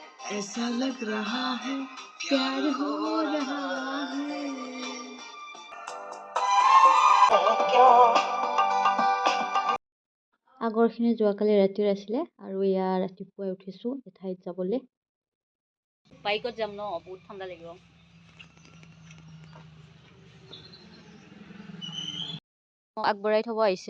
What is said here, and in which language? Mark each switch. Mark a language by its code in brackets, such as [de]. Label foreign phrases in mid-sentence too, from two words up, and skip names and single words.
[hi] ऐसा लग रहा है प्यार हो रहा है। [as] আগৰখিনি যোৱাকালি ৰাতিৰ আছিলে আৰু এয়া ৰাতিপুৱাই উঠিছোঁ এঠাইত যাবলৈ। বাইকত যাম ন, বহুত ঠাণ্ডা লাগিব। আগবঢ়াই থব আহিছে।